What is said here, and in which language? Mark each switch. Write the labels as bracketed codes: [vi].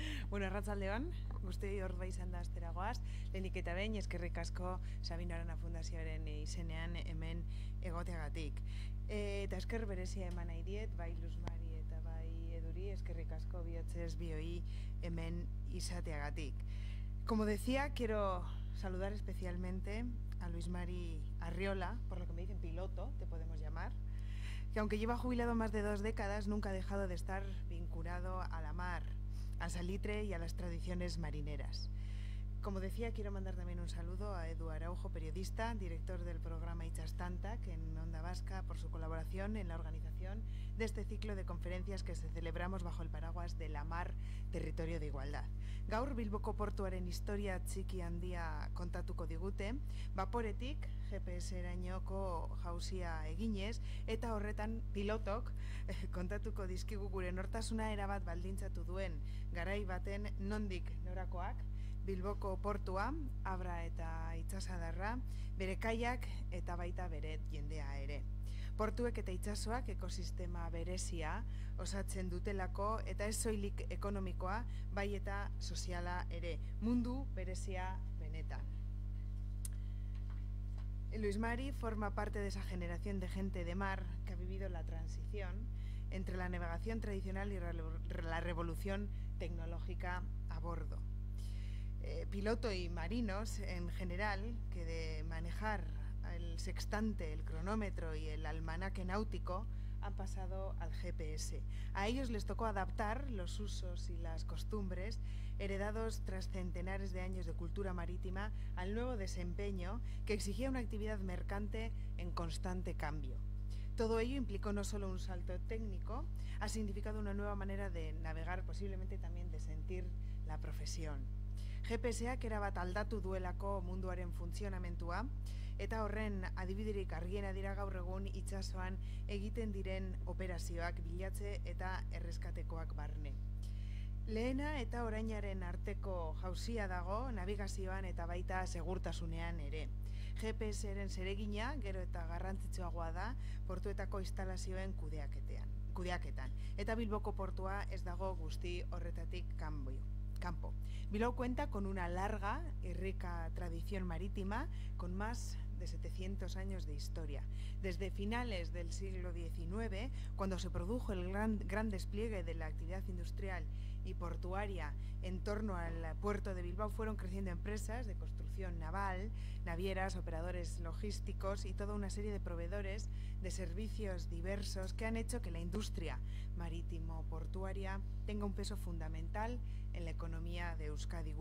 [eu] Bueno, arratsaldeon, guztioi hor izan da asteragoaz, lehenik eta behin eskerrik asko Sabino Arana Fundazioaren izenean hemen egoteagatik. Eta esker berezia eman nahi diet, bai Luzmari eta bai Eduri, eskerrik asko bihotzez bioi hemen izateagatik. [es] Como decía, quiero saludar especialmente a Luis Mari Arriola, por lo que me dicen piloto, te podemos llamar, que aunque lleva jubilado más de 2 décadas, nunca ha dejado de estar vinculado a la mar, al salitre y a las tradiciones marineras. Como decía, quiero mandar también un saludo a Edu Araujo, periodista, director del programa Itxastantak en Onda Vasca, por su colaboración en la organización de este ciclo de conferencias que se celebramos bajo el paraguas de La Mar, Territorio de Igualdad. [eu] Gaur Bilboko portuaren historia txiki handia kontatuko digute, vaporetik GPS-erainoko jauzia eginez, eta horretan pilotok kontatuko dizkigu gure nortasuna erabat baldintzatu duen garai baten nondik norakoak, Bilboko portua, Abra eta Itsasadarra, bere kaiak eta baita bere jendea ere. Portuek eta itsasoak ekosistema berezia osatzen dutelako eta ez soilik ekonomikoa, bai eta soziala ere, mundu berezia benetan. [es] Luis Mari forma parte de esa generación de gente de mar que ha vivido la transición entre la navegación tradicional y la revolución tecnológica a bordo. Piloto y marinos en general, que de manejar el sextante, el cronómetro y el almanaque náutico han pasado al GPS. A ellos les tocó adaptar los usos y las costumbres heredados tras centenares de años de cultura marítima al nuevo desempeño que exigía una actividad mercante en constante cambio. Todo ello implicó no solo un salto técnico, ha significado una nueva manera de navegar, posiblemente también de sentir la profesión. [eu] GPS-ak erabat aldatu duelako munduaren funtzionamentua, eta horren adibiderik argiena dira gaur egun itsasoan egiten diren operazioak bilatze eta erreskatekoak barne. Lehena eta orainaren arteko jauzia dago navigazioan eta baita segurtasunean ere. GPS-ren zeregina gero eta garrantzitsuagoa da portuetako instalazioen kudeaketan. Eta Bilboko portua ez dago guzti horretatik kanpo. [es] Bilbao cuenta con una larga y rica tradición marítima con más de 700 años de historia. Desde finales del siglo XIX, cuando se produjo el gran despliegue de la actividad industrial y portuaria en torno al puerto de Bilbao, fueron creciendo empresas de construcción naval, navieras, operadores logísticos y toda una serie de proveedores de servicios diversos que han hecho que la industria marítimo-portuaria tenga un peso fundamental en la economía de Euskadi.